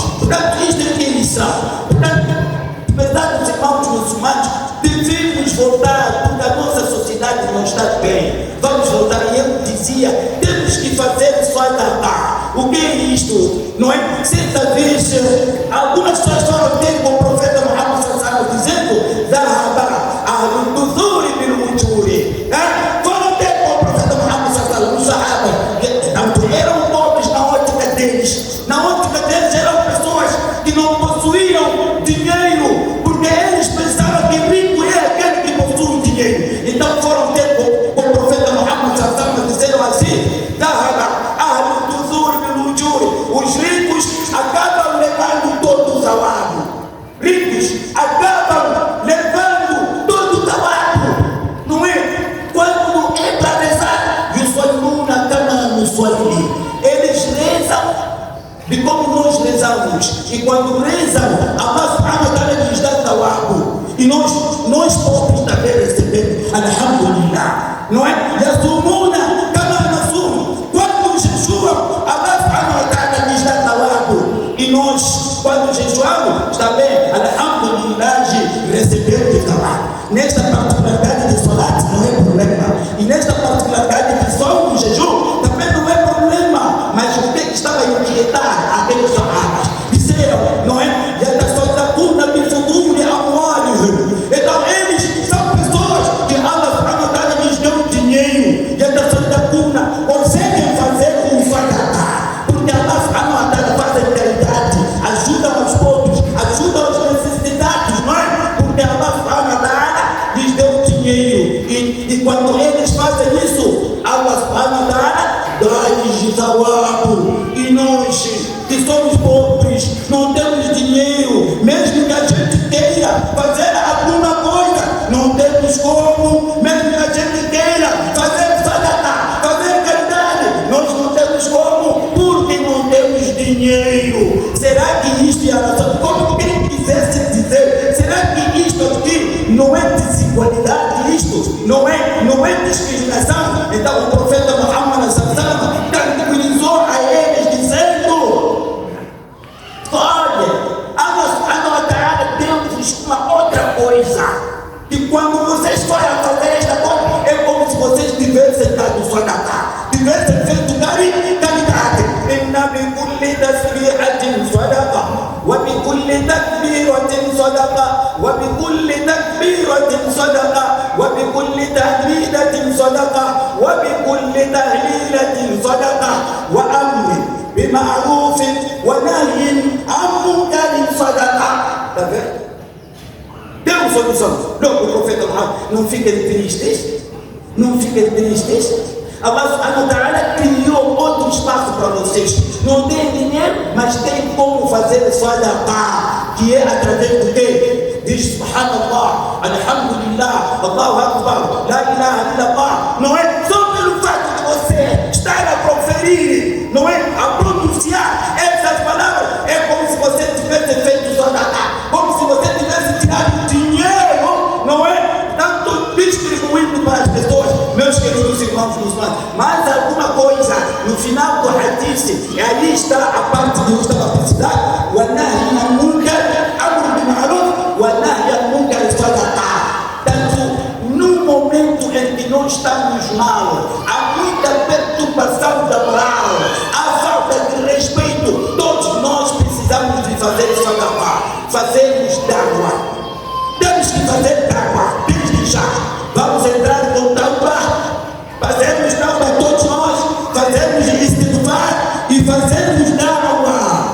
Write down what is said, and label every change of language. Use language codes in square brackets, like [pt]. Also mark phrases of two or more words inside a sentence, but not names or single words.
[pt] Portanto, isto é que é Islã. Portanto, apesar dos irmãos muçulmanos, devemos voltar, porque a nossa sociedade não está bem. Vamos voltar. E eu dizia, temos que fazer sadaqah. O que é isto? Não é? Certa vez, algumas pessoas foram ter com o profeta Muhammad sallallahu dizendo: [ar] "ذهب أهل الدثور بالأجور." [pt] Foram ter com o profeta Muhammad sallallahu os sahabas. Eram pobres na ótica deles. Na ótica deles eram pessoas que não possuíam dinheiro, porque eles pensavam que rico é aquele que possui dinheiro. Então foram ter com o profeta Muhammad sallallahu dizendo assim: [ar] "ذهب أهل الدثور بالأجور." [pt] Os ricos acabam levando todo o salário. Ricos acabam levando todo o salário. Não é? Quando é para rezar, eles rezam de como nós rezamos. E quando rezam, [ar] الله سبحانه وتعالى [pt] lhes dá salário. E nós pobres também recebemos. [ar] الحمد لله. [pt] Não é? [ar] يصومون كما نصوم. [pt] Quando jejuam, [ar] الله سبحانه وتعالى [pt] lhes dá salário. E nós, quando jejuamos, também, alhamdulillah, recebemos salário. Nesta particularidade de salat não é problema. E nesta particularidade de som do jejum também não é problema. Mas o que estava a inquietar aqueles sahabas? Disseram, não é? Então eles são pessoas que [ar] الله سبحانه وتعالى [pt] lhes deu dinheiro. Conseguem fazer um sadaqah, porque [ar] الله سبحانه وتعالى [pt] faz a caridade, ajuda aos pobres, ajuda aos necessitados, não é? Porque [ar] الله سبحانه وتعالى [pt] lhes deu dinheiro. E quando eles fazem isso, [ar] الله سبحانه وتعالى [pt] dá-lhes salário. E nós, que somos pobres, não temos dinheiro, mesmo que a gente queira fazer alguma coisa, não temos como. Mesmo que a gente queira fazer sadaqah, fazer caridade, nós não temos como, porque não temos dinheiro. Será que isto é a razão? Como quem quisesse dizer, será que isto aqui não é desigualdade? Isto não é discriminação? Então o profeta Muhammad sallallahu tranquilizou a eles dizendo: olha, [ar] الله سبحانه وتعالى [pt] deu-vos uma outra coisa, que quando vocês forem a fazer esta coisa, é como se vocês tivessem dado sadaqah, tivessem feito caridade. [ar] إن بكل تسبيحة صدقة وبكل تكبيرة صدقة وبكل تكبيرة صدقة وبكل تهليلة صدقة وبكل تهليلة صدقة وأمر بمعروف ونهي عن منكر صدقة. [pt] Tá vendo? Deu solução. Logo o profeta Muhammad, não fiquem tristes, não fiquem tristes. [ar] الله سبحانه وتعالى [pt] criou outro espaço para vocês. Não tem dinheiro, mas tem como fazer sadaqah, que é através do quê? [ar] Diz سبحان الله، الحمد لله، الله أكبر، لا إله إلا الله. [pt] Não é só pelo fato de você estar a proferir, não é? A pronunciar essas palavras, é como se você tivesse feito sadaqah, como se você tivesse tirado dinheiro, não é? Tanto distribuindo para as pessoas, meus queridos irmãos muçulmanos. Mas alguma coisa no final do hadith, e aí está a parte que eu estava a precisar: [ar] ونهي عن المنكر، أمر بالمعروف، ونهي عن المنكر صدقة. [pt] Tanto no momento em que nós estamos mal, há muita perturbação da moral, há falta de respeito, todos nós precisamos de fazer sadaqah, fazermos dáwa. Temos que fazer dáwa desde já. Vamos entrar com dáwa, fazermos dáwa todos nós, fazermos istighfar e fazermos dáwa.